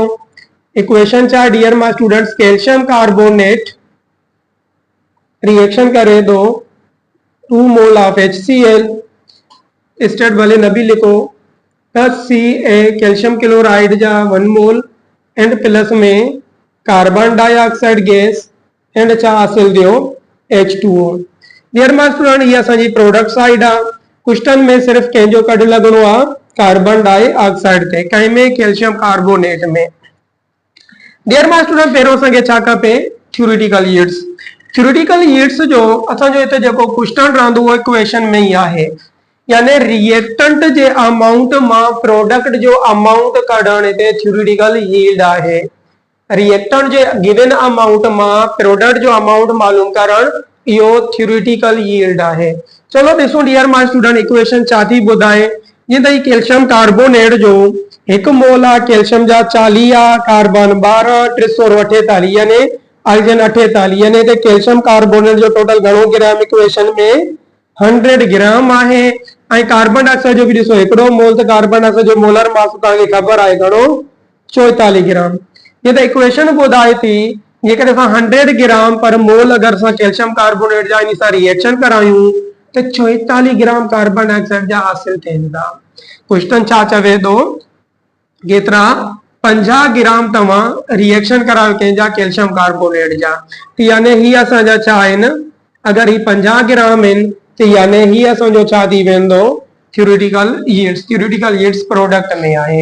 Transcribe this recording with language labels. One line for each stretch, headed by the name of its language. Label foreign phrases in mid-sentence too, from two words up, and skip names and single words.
Sindhi: इक्वेशन चा
English: dear my students calcium carbonate
Sindhi: रिएक्शन करे दो
English: 2 mole of HCl state
Sindhi: भले न भी लिखो प्लस Ca
English: calcium chloride
Sindhi: जा 1 मोल एंड प्लस में
English: carbon dioxide gas and
Sindhi: छा हासिल थियो H2O।
English: dear my student
Sindhi: ये असांजी
English: product side
Sindhi: आ, क्वेश्चन में सिर्फ कंहिंजो कढ लगणो आ
English: carbon dioxide
Sindhi: ते, कंहिं में
English: calcium carbonate
Sindhi: में।
English: dear my student
Sindhi: पहिरों असांखे छा खपे
English: theoretical yields. theoretical yields
Sindhi: जो असांजो हिते जेको क्वेश्चन रहंदो उहो इक्वेशन में ही आहे, यानी रिएक्टेंट जे अमाउंट मां प्रोडक्ट जो अमाउंट कढण हिते
English: theoretical yield
Sindhi: आहे। रिएक्टेंट जे गिवन अमाउंट मां प्रोडक्ट जो अमाउंट मालूम करण इहो
English: theoretical yield
Sindhi: आहे। चलो ॾिसो
English: dear my student
Sindhi: इक्वेशन छा थी ॿुधाए, जीअं त
English: calcium carbonate
Sindhi: जो 1 मोल आहे कैल्शियम जा 40 आहे, कार्बन 12, 348 यानी ऑक्सीजन 48, यानी ते
English: calcium carbonate
Sindhi: जो टोटल घणो ग्राम इक्वेशन में 100 ग्राम आहे। ऐं
English: carbon dioxide
Sindhi: जो भी ॾिसो हिकिड़ो मोल त
English: carbon dioxide
Sindhi: जो
English: molar mass
Sindhi: तव्हांखे ख़बर आहे घणो 44 ग्राम। ये त इक्वेशन ॿुधाए थी जेकॾहिं असां
English: 100 gram per mole
Sindhi: अगरि असां
English: calcium carbonate
Sindhi: जा इन सां रिएक्शन करायूं त
English: 44 gram carbon dioxide
Sindhi: जा हासिल थियनि था। क्वेश्चन छा चवे थो केतिरा 50 ग्राम तव्हां रिएक्शन करायो कंहिंजा
English: calcium carbonate
Sindhi: जा, त यानी ही असांजा छा आहिनि, अगरि ही 50 ग्राम आहिनि त यानी ही असांजो छा थी वेंदो
English: theoretical yields product
Sindhi: में आहे।